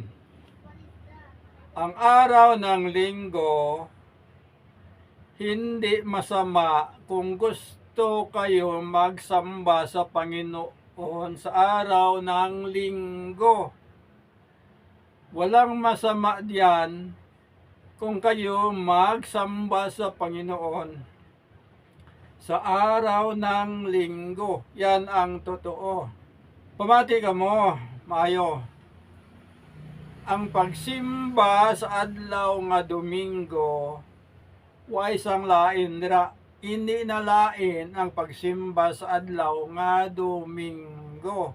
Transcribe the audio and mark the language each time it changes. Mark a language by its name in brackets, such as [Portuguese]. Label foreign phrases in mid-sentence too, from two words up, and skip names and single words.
[Filipino] Ang araw ng linggo, hindi masama kung gusto kayo magsamba sa Panginoon sa araw ng linggo. Walang masama diyan kung kayo magsamba sa Panginoon sa araw ng linggo. Yan ang totoo. [Hiligaynon] Pamati ka mo, maayo. Ang pagsimba sa adlaw nga Domingo, way sang lain dira. Hindi na lain ang pagsimba sa adlaw nga Domingo.